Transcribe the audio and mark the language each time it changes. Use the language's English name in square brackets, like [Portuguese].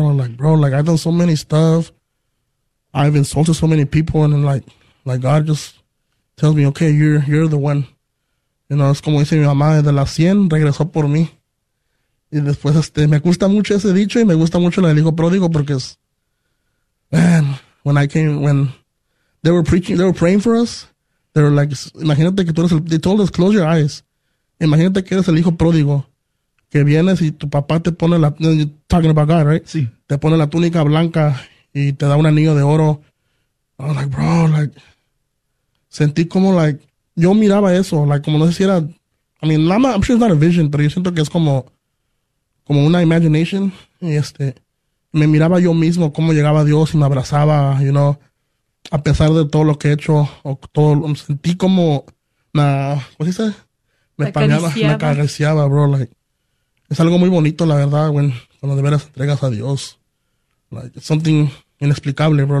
[English] I'm like, bro, like, I've done so many stuff, I've insulted so many people, and then like God just tells me, okay, you're the one. You know, [Spanish] es como dice mi mamá, de las 100 regresó por mí. Y después me gusta mucho ese dicho y me gusta mucho el hijo pródigo porque es, [English] man, when I came, when they were preaching, they were praying for us, they were like, [Spanish] imagínate que tú eres el, [English] they told us, close your eyes. [Spanish] Imagínate que eres el hijo pródigo que vienes y tu papá te pone la, [English] you're talking about God, right? [Spanish] Sí. Te pone la túnica blanca y te da un anillo de oro. [English] I was like, bro, like, [Spanish] sentí como, like, yo miraba eso, like, como no sé si era, [English] I mean, I'm sure it's not a vision, [Spanish] pero yo siento que es como una imagination, y me miraba yo mismo cómo llegaba Dios y me abrazaba, you know, a pesar de todo lo que he hecho, o todo, sentí como, ¿cómo se dice? Me palmeaba, me acariciaba, [English] bro, like, [Spanish] es algo muy bonito, la verdad, cuando de veras entregas a Dios. [English] Like, it's something inexplicable, bro.